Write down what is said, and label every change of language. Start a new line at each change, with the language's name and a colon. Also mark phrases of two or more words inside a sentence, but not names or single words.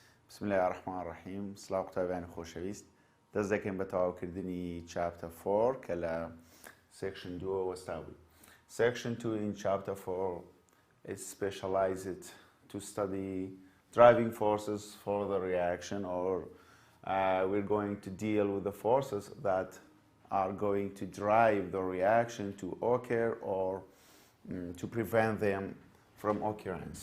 Arabic: بسم الله الرحمن الرحیم.
Central Kurdish: سلااو قوتابیانی خۆشەویست. دەست دەکەین بە تەواوکردنی chapter 4 کە لە section 2 وەستاوی.
English: Section 2 in chapter 4 is specialized to study driving forces for the reaction, or we're going to deal with the forces that are going to drive the reaction to occur or to prevent them from occurrence.